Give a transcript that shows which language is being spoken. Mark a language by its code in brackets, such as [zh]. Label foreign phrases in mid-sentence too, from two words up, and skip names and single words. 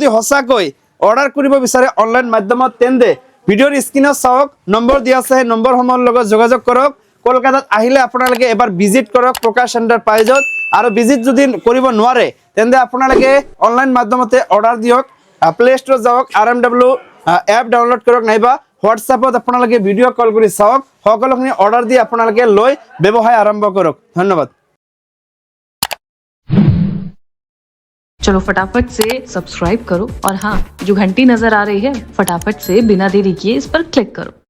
[as] হসাকৈ অৰ্ডাৰ কৰিব বিচাৰে অনলাইন মাধ্যমত তেন্তে ভিডিঅ'ৰ স্ক্ৰিনত চাওক নম্বৰ দিয়া আছে নম্বৰসমূহৰ লগত যোগাযোগ কৰক কলকাতাত আহিলে আপোনালোকে এবাৰ ভিজিট কৰক প্ৰকাশ এণ্টাৰপ্ৰাইজত আৰু ভিজিট যদি কৰিব নোৱাৰে তেন্তে আপোনালোকে অনলাইন মাধ্যমতে অৰ্ডাৰ দিয়ক প্লে ষ্টৰত যাওক RMW এপ ডাউনলোড কৰক নাইবা হোৱাটছআপত আপোনালোকে [en] video call [as] কৰি চাওক সকলোখিনি অৰ্ডাৰ দি আপোনালোকে লৈ ব্যৱসায় আৰম্ভ কৰক ধন্যবাদ [hi] चलो फटाफट से सब्सक्राइब करो और हाँ जो घंटी नजर आ रही है फटाफट से बिना देरी किए इस पर क्लिक करो